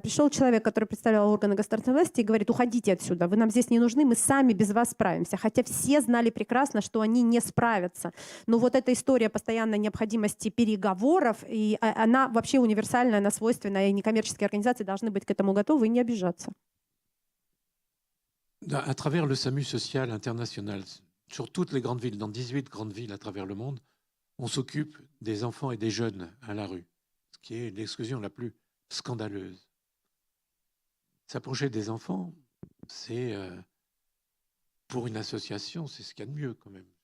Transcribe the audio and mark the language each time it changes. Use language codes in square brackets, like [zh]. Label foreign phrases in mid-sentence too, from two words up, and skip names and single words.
[ru] Пришел человек, который представлял органы государственной власти, и говорит: уходите отсюда, вы нам здесь не нужны, мы сами без вас справимся. Хотя все знали прекрасно, что они не справятся. Но вот эта история постоянной необходимости переговоров, и она вообще универсальная, она свойственна, и некоммерческие организации должны быть к этому готовы и не обижаться. [fr] À travers le SAMU social international, sur toutes les grandes villes, dans 18 grandes villes à travers le monde, on s'occupe des enfants et des jeunes à la rue, ce qui est l'exclusion la plus scandaleuse. S'approcher des enfants, c'est, pour une association, c'est ce qu'il y a de mieux quand même.